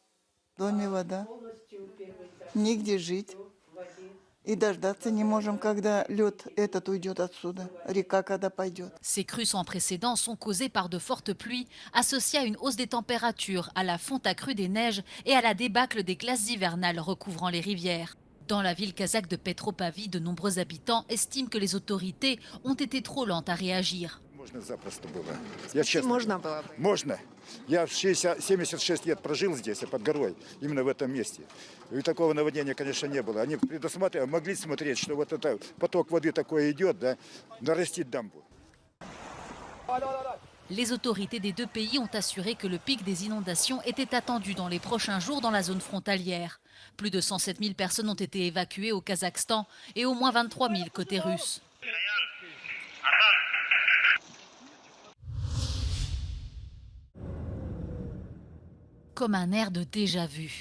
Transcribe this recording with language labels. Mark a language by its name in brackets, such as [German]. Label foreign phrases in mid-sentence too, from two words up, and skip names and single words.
[French] Ces crues sans précédent sont causées par de fortes pluies associées à une hausse des températures, à la fonte accrue des neiges et à la débâcle des glaces hivernales recouvrant les rivières. Dans la ville kazakh de Petropavie, de nombreux habitants estiment que les autorités ont été trop lentes à réagir. [Russian] Можно. Я 76 лет прожил здесь, под горой, именно в этом месте. И такого наводнения, конечно, не было. Они могли смотреть, что вот это поток воды такой идет, да, нарастить дамбу. [French] Les autorités des deux pays ont assuré que le pic des inondations était attendu dans les prochains jours dans la zone frontalière. Plus de 107 000 personnes ont été évacuées au Kazakhstan et au moins 23 000 côté russe. Comme un air de déjà-vu.